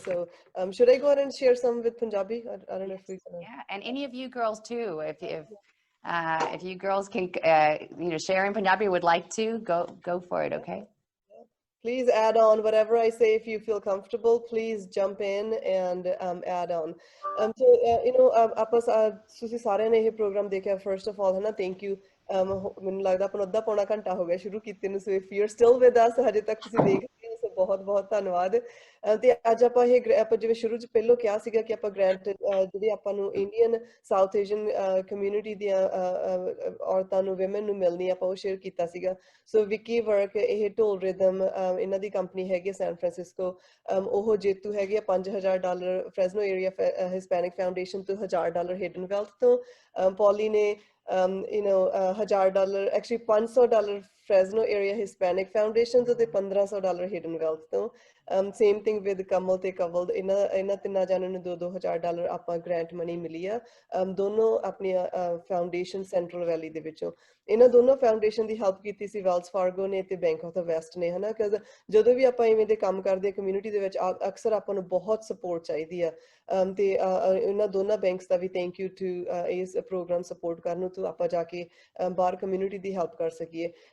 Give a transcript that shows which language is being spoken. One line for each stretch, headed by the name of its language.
English: So should I go ahead and share some with Punjabi? I don't know if we can. Yeah, and any of you girls too, if you girls can share in Punjabi, would like to go for it. Okay. Please add on whatever I say. If you feel comfortable, please jump in and add on.
Punjabi: ਆਪਾਂ ਤੁਸੀਂ ਸਾਰਿਆਂ ਨੇ ਇਹ programme ਦੇਖਿਆ,
English: first of all,
Punjabi: ਹਨਾ,
English: thank you.
Punjabi: ਮੈਨੂੰ ਲੱਗਦਾ ਆਪਾਂ ਨੂੰ ਅੱਧਾ ਪੌਣਾ ਘੰਟਾ ਹੋ ਗਿਆ ਸ਼ੁਰੂ ਕੀਤੇ ਨੂੰ,
English: so if you're still with us,
Punjabi: ਹਜੇ ਤੱਕ ਤੁਸੀਂ ਦੇਖ ਰਹੇ ਹੋ, ਸੋ ਬਹੁਤ ਬਹੁਤ ਧੰਨਵਾਦ। ਤੇ ਅੱਜ ਆਪਾਂ ਜਿਵੇਂ ਸ਼ੁਰੂ ਚ ਪਹਿਲੋਂ ਕਿਹਾ ਸੀਗਾ ਕਿ ਆਪਾਂ ਗ੍ਰਾਂਟ ਜਿਹੜੀ ਆਪਾਂ ਨੂੰ ਇੰਡੀਅਨ ਸਾਊਥ ਏਸ਼ੀਅਨ ਕਮਿਊਨਿਟੀ ਦੀਆਂ ਔਰਤਾਂ ਨੂੰ, women ਨੂੰ ਮਿਲਣੀ, ਆਪਾਂ ਉਹ ਸ਼ੇਅਰ ਕੀਤਾ ਸੀਗਾ। ਸੋ ਵਿਕੀ ਵਰਕ, ਇਹ ਢੋਲ ਰਿਦਮ, ਇਹਨਾਂ ਦੀ ਕੰਪਨੀ ਹੈਗੀ ਸੈਨ ਫਰਾਂਸਿਸਕੋ, ਉਹ ਜੇਤੂ ਹੈਗੇ ਆ $5000 ਫ੍ਰੈਸਨੋ ਏਰੀਆ ਹਿਸਪੈਨਿਕ ਫਾਊਂਡੇਸ਼ਨ ਤੋਂ, $1000 ਹਿਡਨ ਵੈਲਥ ਤੋਂ। ਪੌਲੀ ਨੇ $1000, actually $500 Fresno Area Hispanic Foundation ਤੋਂ, ਤੇ $1500 Hidden Wealth ਤੋਂ।
English: same thing with
Punjabi: ਕਮਲ ਤੇ ਕਵਲ, ਇਹਨਾਂ ਤਿੰਨਾਂ ਜਾਣਿਆਂ ਨੂੰ $2000 ਆਪਾਂ ਗ੍ਰਾਂਟ ਮਨੀ ਮਿਲੀ ਆ, ਦੋਨੋਂ ਆਪਣੀਆਂ ਫਾਊਂਡੇਸ਼ਨ ਸੈਂਟਰਲ ਵੈਲੀ ਦੇ ਵਿੱਚੋਂ। ਇਹਨਾਂ ਦੋਨੋਂ ਫਾਊਂਡੇਸ਼ਨ ਦੀ ਹੈਲਪ ਕੀਤੀ ਸੀ ਵੈਲਸ ਫਾਰਗੋ ਨੇ ਤੇ ਬੈਂਕ ਆਫ ਦਾ ਵੈਸਟ ਨੇ, ਹਨਾ। ਕਿਉਂਕਿ ਜਦੋਂ ਵੀ ਆਪਾਂ ਇਵੇਂ ਦੇ ਕੰਮ ਕਰਦੇ ਕਮਿਊਨਿਟੀ ਦੇ ਵਿੱਚ, ਅਕਸਰ ਆਪਾਂ ਨੂੰ ਬਹੁਤ ਸਪੋਰਟ ਚਾਹੀਦੀ ਆ, ਤੇ ਇਹਨਾਂ ਦੋਨਾਂ banks ਦਾ we thank you to ਇਸ ਪ੍ਰੋਗਰਾਮ ਸਪੋਰਟ ਕਰਨ ਨੂੰ, ਤੋਂ ਆਪਾਂ ਜਾ ਕੇ ਬਾਹਰ ਕਮਿਊਨਿਟੀ ਦੀ ਹੈਲਪ ਕਰ ਸਕੀਏ।